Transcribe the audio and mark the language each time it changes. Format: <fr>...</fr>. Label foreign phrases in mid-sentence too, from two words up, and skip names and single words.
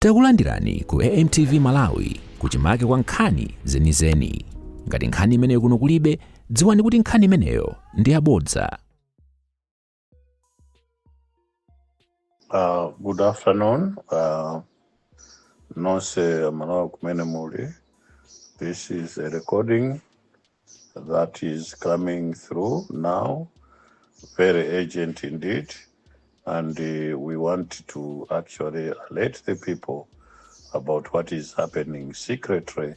<ny>Takulandirani ku AMTV Malawi kuchimake kwa nkhani zenizeni. Ngati nkhani imeneyo kuno kulibe, dziwani kuti nkhani imeneyo ndi yabodza.</ny> <en>Good afternoon.</en> <ny>Nonse Malawi kumene muli.</ny> <en>This is a recording that is coming through now. Very urgent indeed. And we want to actually alert the people about what is happening secretly.</en>